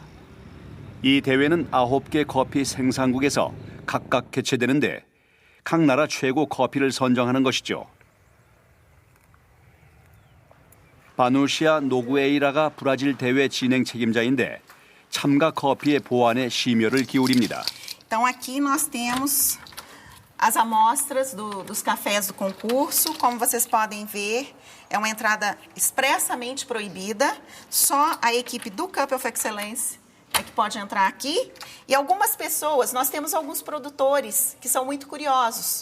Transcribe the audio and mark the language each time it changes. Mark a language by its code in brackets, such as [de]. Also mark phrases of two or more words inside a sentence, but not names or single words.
[ko] 이 대회는 9개 커피 생산국에서 각각 개최되는데 각 나라 최고 커피를 선정하는 것이죠. 바누시아 노구에이라가 브라질 대회 진행 책임자인데 참가 커피의 보안에 심혈을 기울입니다. [pt] Então aqui nós temos as amostras dos cafés do concurso. Como vocês podem ver, é uma entrada expressamente proibida. Só a equipe do Cup of Excellence é que pode entrar aqui. E algumas pessoas, nós temos alguns produtores que são muito curiosos.